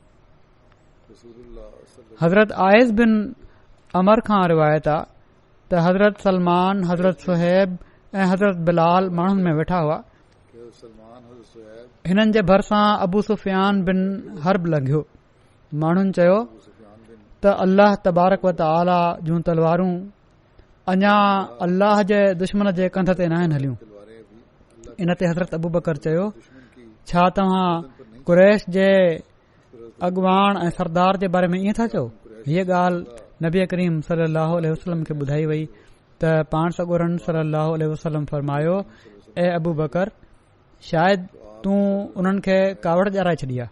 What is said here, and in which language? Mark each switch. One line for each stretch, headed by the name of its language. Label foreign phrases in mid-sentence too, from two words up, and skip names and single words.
Sindhi: हज़रत आयस बिन अमर खां रिवायत आहे त हज़रत सलमान, हज़रत सुहैब ऐं हज़रत बिलाल माण्हुनि में वेठा हुआ। हिननि जे भरिसां अबू सुफियान बिन हर्ब लंघियो। माण्हुनि चयो त अल्लाह
Arabic: تبارك وتعالى
Sindhi: जूं तलवारूं अञा अल्लाह जे दुश्मन जे कंध ते न आहिनि हलियूं। इन ते हज़रत अबू बकर चयो, छा तव्हां कुरैश जे अॻवान ऐं सरदार जे बारे में ईअं था चओ? हीअ ॻाल्हि नबी करीम
Arabic: صلى الله عليه وسلم
Sindhi: खे ॿुधाई वई त पाण सॻोरन
Arabic: صلى الله عليه وسلم
Sindhi: फरमायो, ए अबू बकर, शायदि तूं उन्हनि खे कावड़ ॼाराए छॾी आहे।